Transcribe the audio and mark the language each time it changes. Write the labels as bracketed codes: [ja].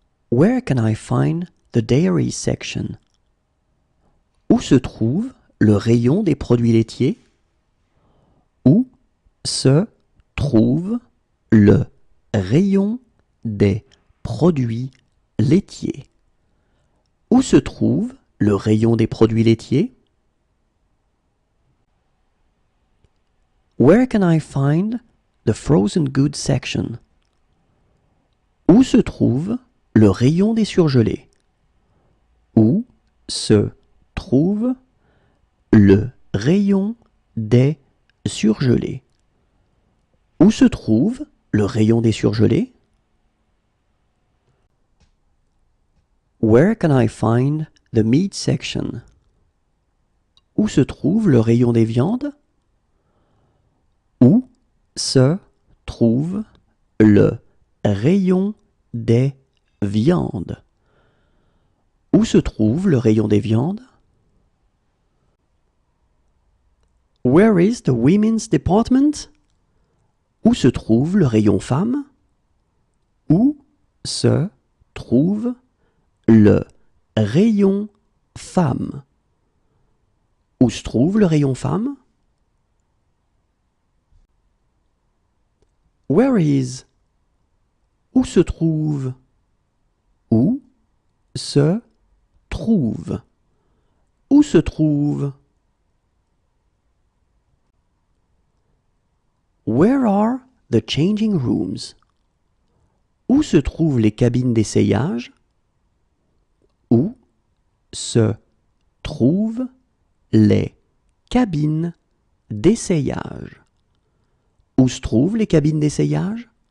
[en] Where can I find the dairy section? [fr] Où se trouve le rayon des produits laitiers? Où se trouve le rayon des produits laitiers? Où se trouve le rayon des produits laitiers? [en] Where can I find the frozen goods section? [fr] Où se trouve le rayon des surgelés? Où se trouve le rayon des surgelés? Où se trouve le rayon des surgelés? [en] Where can I find the meat section? [fr] Où se trouve le rayon des viandes? Où se trouve le rayon des viandes? Où se trouve le rayon des viandes? [en] Where is the women's department? [fr] Où se trouve le rayon femmes? Où se trouve le rayon femmes? Où se trouve le rayon femmes? [en] Where is? [fr] Où se trouve? Où se trouve? Où se trouve? [en] Where are the changing rooms? [fr] Où se trouvent les cabines d'essayage? Où se trouvent les cabines d'essayage? Où se trouvent les cabines d'essayage?